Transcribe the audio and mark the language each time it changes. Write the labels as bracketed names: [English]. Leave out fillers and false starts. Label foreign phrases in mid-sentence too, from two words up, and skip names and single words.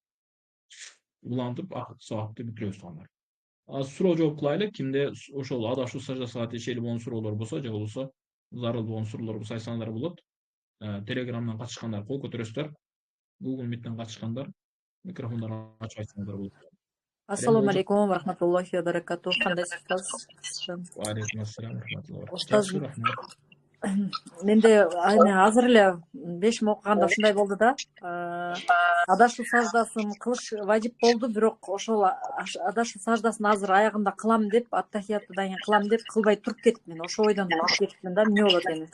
[Kyrgyz] Улантып, сабакты бүтүрөбүз туугандар. Азыр суроо жооп кылайлы. Кимде ошол адашуу саждасына тиешелүү болгон суроолор болсо, же болбосо зарыл болгон суроолор болсо айтсаңдар болот. Телеграмдан катышкандар кол көтөрөсүздөр. Google Meet'ten катышкандар микрофондорун ачып айтсаңдар болот. [Arabic] السلام عليكم ورحمة الله وبركاته. [Kyrgyz] Кандайсыз? [Arabic] وعليكم السلام رحمة الله. [Kyrgyz] Устаз, Жакшы, рахмат. менде азыр эле бешим окуганда ушундай болду да. Адашуу саждасын кылыш важип болду, бирок ошол адашуу саждасын азыр аягында кылам деп, аттахиятыдан кийин кылам деп кылбай туруп кеттим. Ошол ойдон туруп кеттим да, эмне болот эми?